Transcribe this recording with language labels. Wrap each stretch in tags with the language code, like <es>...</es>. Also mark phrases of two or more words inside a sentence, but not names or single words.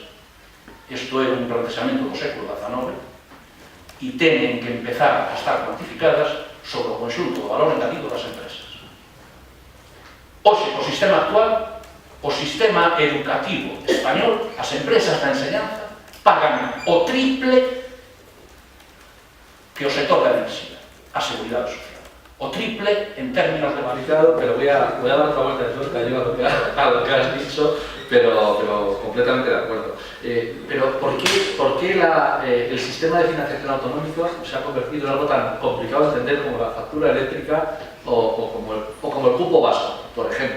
<gl>Isto é un planteamento do século XIX, e teñen que empezar a estar cuantificadas sobre o conxunto do valor engadido das empresas. Hoxe, o sistema actual, o sistema educativo español, as empresas da enseñanza pagan o triple que o sector da enerxía, a seguridade social. O triple en términos de</gl> <es>Complicado, pero voy a dar otra vuelta de tuerca yo a lo que has dicho, pero completamente de acuerdo. Pero ¿por qué el sistema de financiación autonómica se ha convertido en algo tan complicado de entender como la factura eléctrica o como el cupo vasco, por ejemplo?</es>